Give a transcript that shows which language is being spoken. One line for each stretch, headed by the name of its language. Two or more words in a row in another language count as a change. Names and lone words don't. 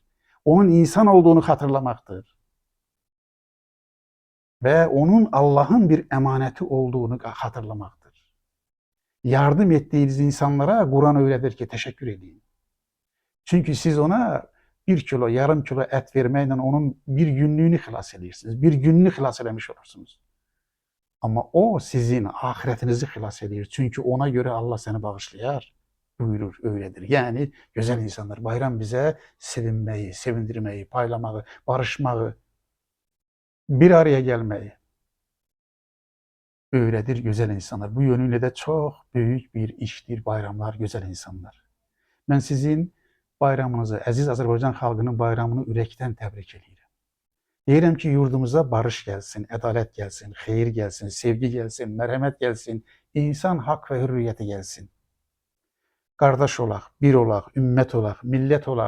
Turkish: Onun insan olduğunu hatırlamaktır. Ve onun Allah'ın bir emaneti olduğunu hatırlamaktır. Yardım ettiğiniz insanlara Kur'an öğretir ki teşekkür edin. Çünkü siz ona 1 kilo, yarım kilo et vermeyle onun bir günlüğünü
Azerbaijani: xilas edirsiniz.
Turkish: Bir gününü
Azerbaijani: xilas eləmiş olursunuz.
Turkish: Ama o sizin ahiretinizi
Azerbaijani: xilas edir.
Turkish: Çünkü ona göre Allah seni bağışlayar. Buyurur, öyledir. Yani güzel insanlar, bayram bize sevinmeyi, sevindirmeyi, paylamağı, barışmağı, bir araya gelmeyi öğretir güzel insanlar. Bu yönüyle de çok büyük bir iştir bayramlar, güzel insanlar. Ben sizin bayramınızı,
Azerbaijani: əziz Azərbaycan xalqının bayramını ürəkdən təbrik edirəm. Deyirəm ki, yurdumuza barış gəlsin, ədalət gəlsin, xeyir gəlsin, sevgi gəlsin, mərhəmət gəlsin, insan haqq və hürriyyəti gəlsin. Qardaş olaq, bir olaq, ümmət olaq, millət olaq.